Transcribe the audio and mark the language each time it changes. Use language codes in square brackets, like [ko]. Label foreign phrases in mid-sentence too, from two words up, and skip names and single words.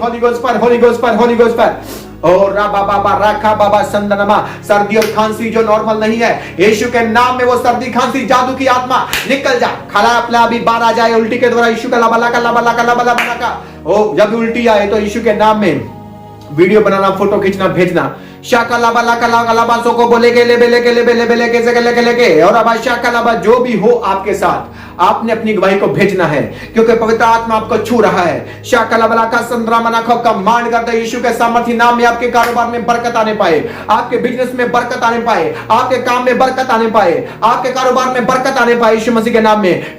[en] Holy Ghost fire, Holy Ghost fire, Holy Ghost fire. और राबा बाबा राखा बाबा संदनमा। [hi] सर्दी और खांसी जो नॉर्मल नहीं है, यीशु के नाम में वो सर्दी खांसी जादू की आत्मा निकल जा। खड़ा अपना अभी बाहर आ जाए उल्टी के द्वारा। यीशु का लाबा का लाबा का लाबा का। ओ जब उल्टी आए तो यीशु के नाम में वीडियो बनाना, फोटो खींचना, भेजना। शाका लाबा लाबा सो को बोले के लेबे लेके लेबे लेबे लेके से लेके लेके। और अब शाका लाबा जो भी हो आपके साथ, आपने अपनी गवाही को भेजना है क्योंकि पवित्र आत्मा आपको छू रहा है। शाका लाबा का संद्रा मना खो कमांड करते यीशु के सामर्थी नाम में आपके कारोबार में बरकत आने पाए, आपके बिजनेस में बरकत आने पाए, आपके काम में बरकत आने पाए, आपके कारोबार में बरकत आने पाए यीशु मसीह के नाम में।